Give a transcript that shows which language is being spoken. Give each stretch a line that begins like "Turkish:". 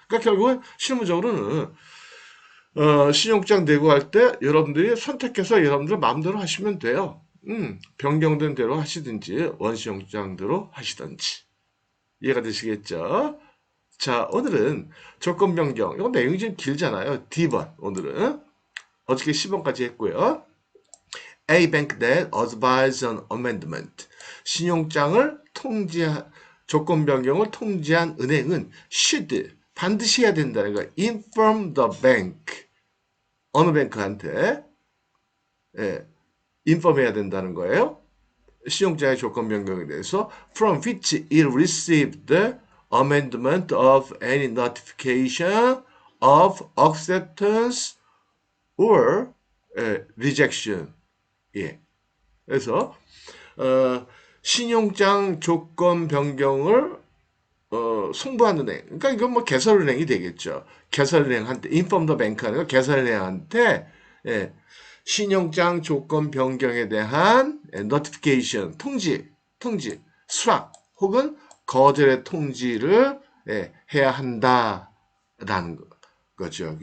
Korean: 그러니까 결국은 실무적으로는 신용장 내고할 때 여러분들이 선택해서 여러분들 마음대로 하시면 돼요. 변경된 대로 하시든지 원시용장대로 하시든지 이해가 되시겠죠? 자, 오늘은 조건 변경. 이건 내용이 좀 길잖아요. D번 오늘은 어저께 10번까지 했고요.
English: A bank that advised an amendment.
Korean: 신용장을 조건 변경을 통지한 은행은 should 반드시 해야 된다는 거예요.
English: inform the bank.
Korean: 어느 뱅크한테 인폼해야 된다는 거예요. 신용자의 조건 변경에 대해서
English: from which it received the amendment of any notification of acceptance or rejection.
Korean: 예. 그래서 신용장 조건 변경을 송부하는 은행. 그러니까 이건 뭐 개설은행이 되겠죠. 개설은행한테
English: inform the bank
Korean: 하는 거 개설은행한테 예, 신용장 조건 변경에 대한 notification, 통지, 수락 혹은 거절의 통지를 해야 한다라는 거죠.